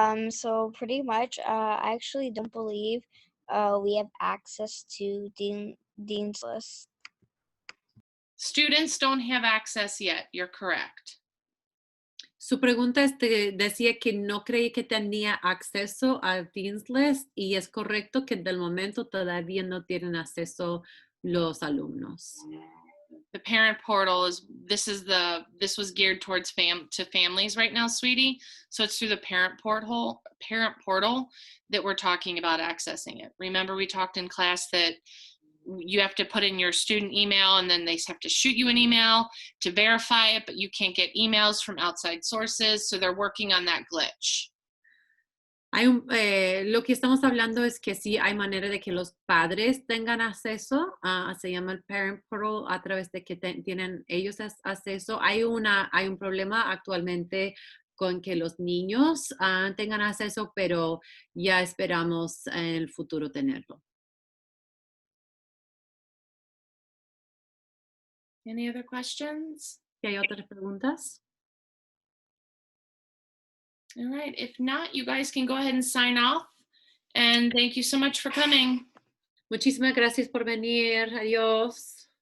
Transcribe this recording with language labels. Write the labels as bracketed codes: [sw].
[en] So pretty much, I actually don't believe we have access to Dean's List. Students don't have access yet. You're correct. [es] Su pregunta decía que no creí que tenía acceso a Dean's List y es correcto que del momento todavía no tienen acceso los alumnos. [en] The parent portal this was geared towards families right now, sweetie. So it's through the parent portal that we're talking about accessing it. Remember, we talked in class that you have to put in your student email and then they have to shoot you an email to verify it, but you can't get emails from outside sources. So they're working on that glitch. [es] Lo que estamos hablando es que sí hay manera de que los padres tengan acceso, se llama el Parent Portal, a través de que tienen ellos acceso. Hay un problema actualmente con que los niños tengan acceso, pero ya esperamos en el futuro tenerlo. [en] Any other questions? [es] ¿Hay otras preguntas? [en] All right. If not, you guys can go ahead and sign off. And thank you so much for coming. [es] Muchísimas gracias por venir. Adiós.